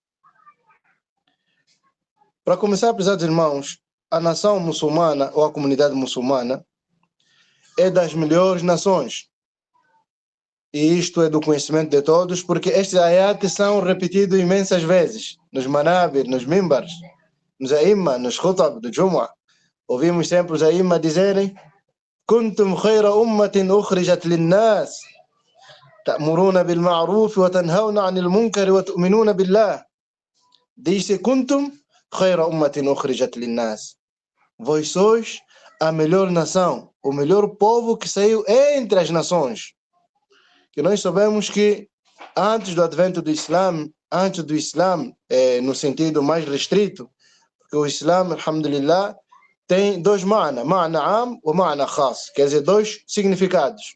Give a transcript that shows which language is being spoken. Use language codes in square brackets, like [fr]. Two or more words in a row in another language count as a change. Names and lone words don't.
[pt] Para começar, prezados irmãos, a nação muçulmana ou a comunidade muçulmana é das melhores nações. E isto é do conhecimento de todos, porque estes ayats são repetidos imensas vezes nos manabir, nos mimbars, nos aimma, nos khutab do Jumu'ah. Ouvimos sempre os aimma dizerem: [ar] كنتم خير أمة أخرجت للناس تأمرون بالمعروف وتنهون عن المنكر وتؤمنون بالله. [pt] Diz-se: [ar] كنتم خير أمة أخرجت للناس. [pt] Vós sois a melhor nação, o melhor povo que saiu entre as nações. Que nós sabemos que antes do advento do Islã, no sentido mais restrito, porque o Islã, alhamdulillah, tem dois [ar] معنى عام [pt] ou [ar] معنى خاص, [pt] quer dizer, dois significados.